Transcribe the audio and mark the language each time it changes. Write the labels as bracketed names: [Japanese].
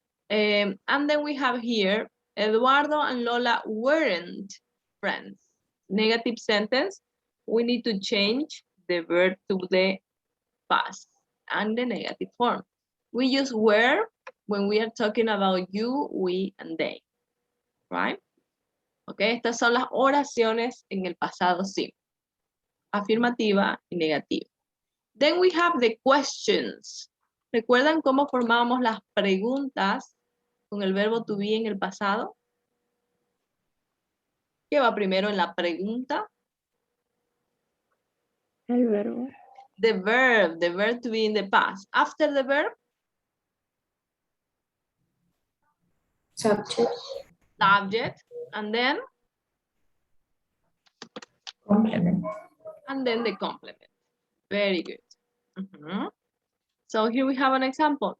[English] And then we have here, Eduardo and Lola weren't friends. Negative sentence, we need to change the verb to the past and the negative form. We use were when we are talking about you, we, and they, right? [Spanish] Okay, estas son las oraciones en el pasado simple. Afirmativa y negativa. [English] Then we have the questions. [Spanish] ¿Recuerdan cómo formábamos las preguntas con el verbo to be en el pasado? ¿Qué va primero en la pregunta? El verbo. [English] The verb to be in the past. After the verb, Subject. subject, and then Complement. and then the complement. Very good. So here we have an example.